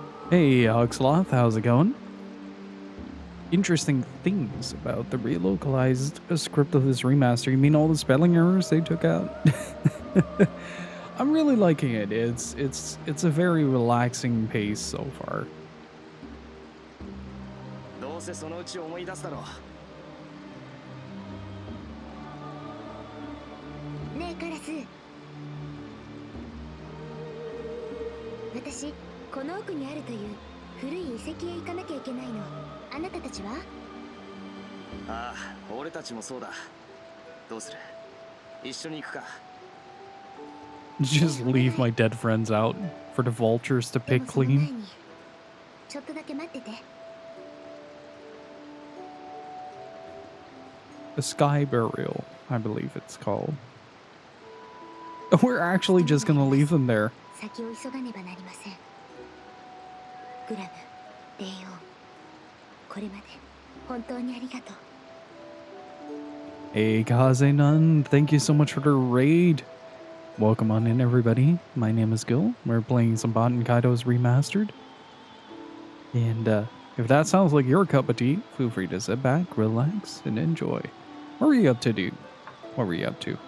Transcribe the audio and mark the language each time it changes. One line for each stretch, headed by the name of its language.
English: Hey, Huxloth, how's it going? Interesting things about the relocalized script of this remaster. You mean all the spelling errors they took out? I'm really liking it. It's a very relaxing pace so far.
Japanese: どうせそのうち思い出すだろう。ねえカラス。私この奥にあるという古い遺跡へ行かなきゃいけないの。あなたたちは？ああ、俺たちもそうだ。どうする？一緒に行くか。
English: Just leave my dead friends out for the vultures to pick clean.
Japanese: ちょっとだけ待ってて。
English: A sky burial, I believe it's called. We're actually just gonna leave them there.
Japanese: 先を急がねばなりません。グラム、レイオン、これまで本当にありがとう。
English: Hey, Kaze-nun, thank you so much for the raid. Welcome on in, everybody. My name is Gil. We're playing some Baten Kaitos Remastered. And if that sounds like your cup of tea, feel free to sit back, relax, and enjoy. What were you up to, dude? What were you up to?